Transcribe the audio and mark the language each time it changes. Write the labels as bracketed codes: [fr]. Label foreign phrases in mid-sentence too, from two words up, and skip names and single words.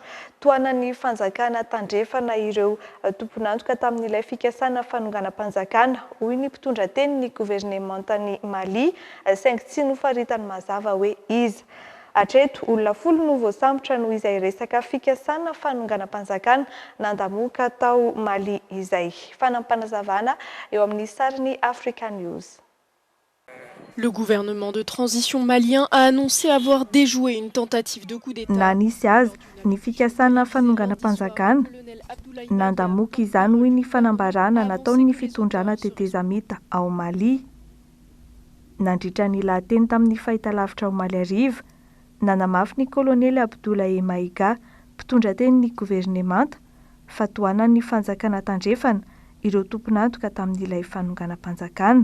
[mg] Toanan'ny fanjakana tandrefana ireo tompon'antoka tamin'ilay fikasana fanonganam-panjakana hoy ny mpitondra teny ny governementany Mali saingy tsy nofaritany mazava hoe iza. Hatreto olona 10 no voasambotra noho izay resaka fikasana fanonganam-panjakana nandamoaka tao Mali izay. Fanampanazavana eo amin'ny sariny Africa News. [fr] Le gouvernement de transition malien a annoncé avoir déjoué une tentative de coup d'État. [mg] Nanisy azy ny fikasana fanonganam-panjakana nandamoaka izany hoy ny fanambarana nataony fitondrana tetezamita ao Mali. Nandritra ny lahateny tamin'ny fahitalavitra ao Mali ariva nanamafy ny kolonely Abdoulaye Maïga mpitondra teny ny gouvernemanta fa toanany ny fanjakana tandrefana ireo tompon'antoka tamin'ilay fanonganam-panjakana.